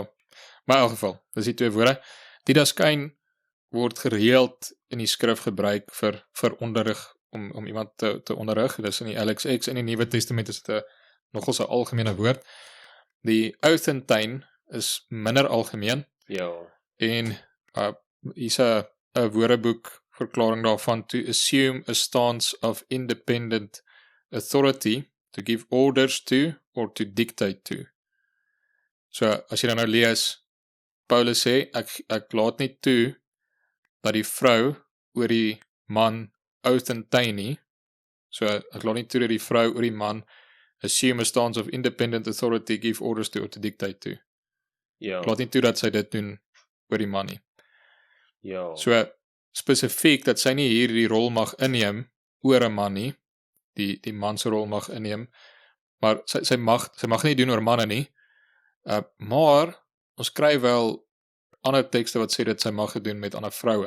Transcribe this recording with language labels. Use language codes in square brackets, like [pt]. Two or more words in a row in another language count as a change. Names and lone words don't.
[af] Maar in elk geval, dis die twee woorde. Didaskain word gereeld in die skrif gebruik vir onderrig, om iemand te onderrig. Dis in die LXX in die Nuwe Testament is dit nogal 'n algemene woord. Die authentine is minder algemeen. Ja. En hier's 'n woordeboek verklaring daarvan: [en] to assume a stance of independent authority, to give orders to, or to dictate to. [af] So, as jy dan nou lees, Paulus sê, ek laat nie toe dat die vrou oor die man authentine nie. So, ek laat nie toe dat die vrou oor die man [en] assume a stance of independent authority, give orders to, or to dictate to. [af] Ja. Ek laat nie toe dat sy dit doen oor die man nie. Ja. So, spesifiek dat sy nie hier die rol mag inneem oor 'n man nie, die man se rol mag inneem, maar sy mag nie doen oor manne nie, maar ons kry wel ander tekste wat sê dat sy mag doen met ander vroue.